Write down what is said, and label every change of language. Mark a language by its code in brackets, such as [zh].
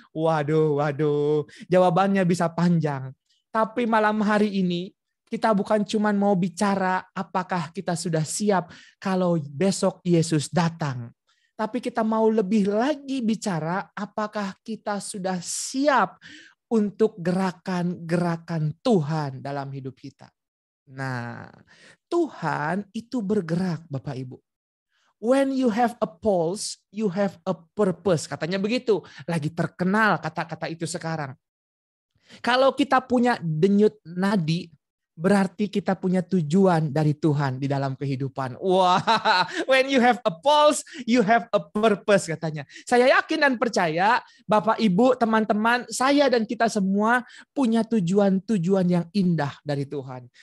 [id] Waduh, jawabannya bisa panjang. Tapi malam hari ini, kita bukan cuma mau bicara apakah kita sudah siap kalau besok Yesus datang. Tapi kita mau lebih lagi bicara apakah kita sudah siap untuk gerakan-gerakan Tuhan dalam hidup kita. Nah, Tuhan itu bergerak, Bapak Ibu. [en] When you have a pulse, you have a purpose. [id] Katanya begitu. Lagi terkenal kata-kata itu sekarang. Kalau kita punya denyut nadi, berarti kita punya tujuan dari Tuhan di dalam kehidupan. Wah, [en] when you have a pulse, you have a purpose [id] katanya. Saya yakin dan percaya, Bapak, Ibu, teman-teman, saya dan kita semua punya tujuan-tujuan yang indah dari Tuhan.